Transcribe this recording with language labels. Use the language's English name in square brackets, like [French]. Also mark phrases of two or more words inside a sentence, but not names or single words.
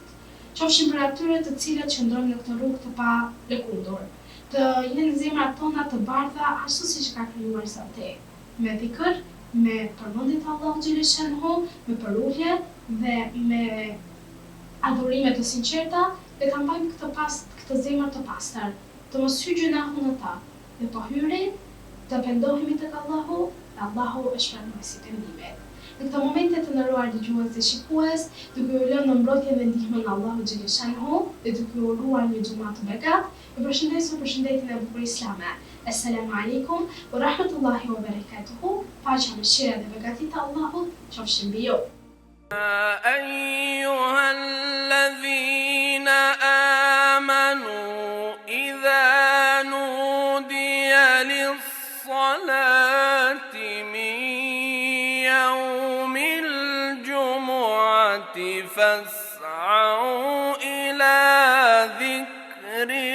[Albanian] Qofshin për atyre të cilët qëndrojnë në këtë rrugë të pa lëkundur, të jenë zemrat tona të bardha ashtu siç ka krijuar Zoti, me dhikr, me përmendje të Allahut xhaleshanhu, me përulje dhe me adhurime të sinqerta, dhe ta mbajmë këtë zemër të pastër, të mos hyjë gjunahu në ta, dhe po hyri, të pendohemi tek Allahu, dhe Allahu është pranuesi i pendimit. Në këtë momente të nderuar dëgjues dhe shikues, duke ju lënë në mbrojtjen dhe ndihmën e Allahut xhaleshanhu dhe duke u uruar një xumë të begat, ju përshëndes me përshëndetjen e bukur islame. [Arabic] السلام عليكم ورحمة الله وبركاته. [Albanian] Paqja, mëshira dhe begatia e Allahut qofshin mbi ju. [Arabic] أيها الذين آمنوا إذا نودي للصلاة من يوم الجمعة فاسعوا إلى ذكر